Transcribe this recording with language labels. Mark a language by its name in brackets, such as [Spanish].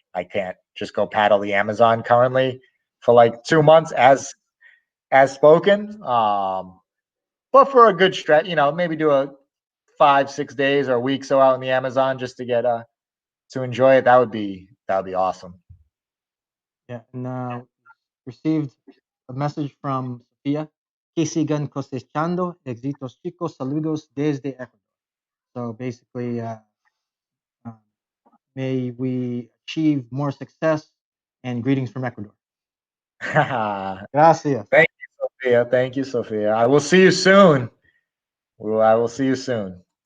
[English] I can't just go paddle the Amazon currently for like 2 months as spoken. But for a good stretch, maybe do a 5-6 days or a week so out in the Amazon just to get to enjoy it. That would be awesome. Yeah, and received a message from Sofia. [Spanish] Que sigan cosechando éxitos chicos, saludos desde Ecuador. [English] So basically, uh, may we achieve more success and greetings from Ecuador. Thank [Spanish] Gracias. [English] you. Sophia. Thank you, Sophia. I will see you soon. I will see you soon.